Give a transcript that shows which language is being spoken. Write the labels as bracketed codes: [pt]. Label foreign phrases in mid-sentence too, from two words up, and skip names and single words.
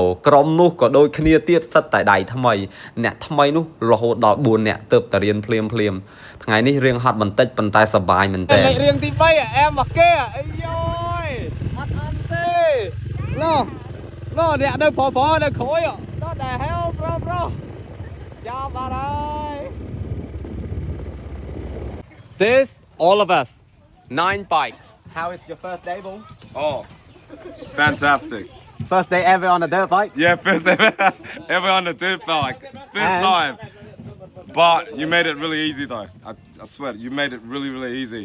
[km] ក្រុមនោះក៏ដូចគ្នាទៀតសិតតែដៃថ្មីអ្នកថ្មីនោះរហូតដល់4អ្នកទើបតែរៀនភ្លាមថ្ងៃនេះរៀងហត់បន្តិចប៉ុន្តែសប្បាយមែនតើរៀងទី3អែមមកគេអីយ៉យអត់អន់ទេណោះអ្នកនៅប្រនៅក្រួយដល់តែហេវប្រុសចាប់អត់ហើយ [en] This all of us 9 bikes. How is your first day, Bull? Oh, fantastic. First day ever on a dirt bike? Yeah, first ever on a dirt bike. First time. But you made it really easy though. I swear, you made it really easy.